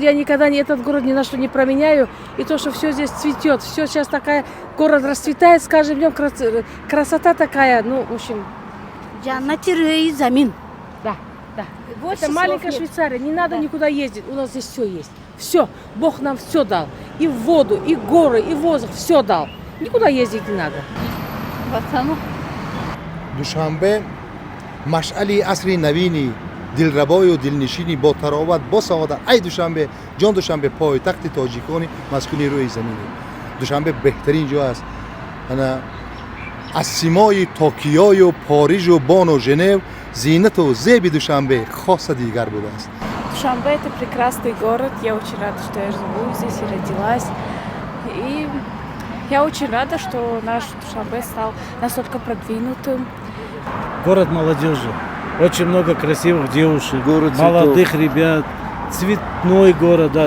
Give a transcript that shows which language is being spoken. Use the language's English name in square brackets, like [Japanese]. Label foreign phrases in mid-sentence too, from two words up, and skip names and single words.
[Russian] Я никогда этот город ни на что не променяю. И то, что все здесь цветет, все сейчас такая, город расцветает, с каждым днем красота такая. Ну, в общем. [Tajik] Джаннати замин. [Russian] Да, да. Это маленькая Швейцария, не надо никуда ездить. У нас здесь все есть. Все. Бог нам все дал. И воду, и горы, и воздух, все дал. Никуда ездить не надо. [Tajik] душанбе машъали асри навини дилрабою дилнишини бо тароват бо саодат. Ай душанбе, ҷон душанбе пойтахти тоҷикони маскуни рӯи замине. душанбе беҳтарин ҷо аст. Ана аз симои Токиою, Порижу, Бону, Женев зинату зеби Душанбе хоса дигар будааст. [Russian] Душанбе – это прекрасный город. Я очень рада, что я живу здесь и родилась. И я очень рада, что наш Душанбе стал настолько продвинутым. Город молодежи. Очень много красивых девушек, Город молодых ребят. Цветной город. Да.